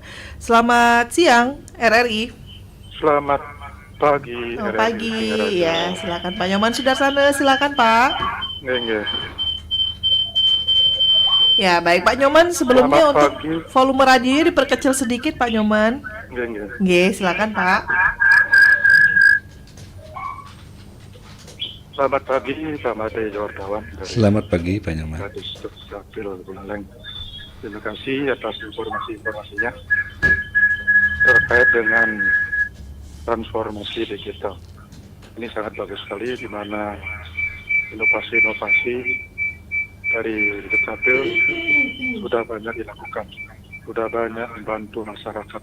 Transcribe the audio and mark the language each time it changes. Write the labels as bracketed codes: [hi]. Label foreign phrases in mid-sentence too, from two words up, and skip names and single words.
[id] Selamat siang RRI. Selamat pagi. Oh, pagi ya, silakan Pak Nyoman Sudarsana, silakan Pak. Nggih. Ya, baik Pak Nyoman, sebelumnya Selamat untuk pagi. volume radionya diperkecil sedikit Pak Nyoman. Nggih. Nggih, silakan Pak. Selamat pagi Pak Made Juartawan dari Selamat pagi Pak Nyoman. Kadis Dukcapil Buleleng. Terima kasih atas informasinya terkait dengan transformasi digital. Ini sangat bagus sekali, di mana inovasi-inovasi dari Dukcapil sudah banyak dilakukan, sudah banyak membantu masyarakat.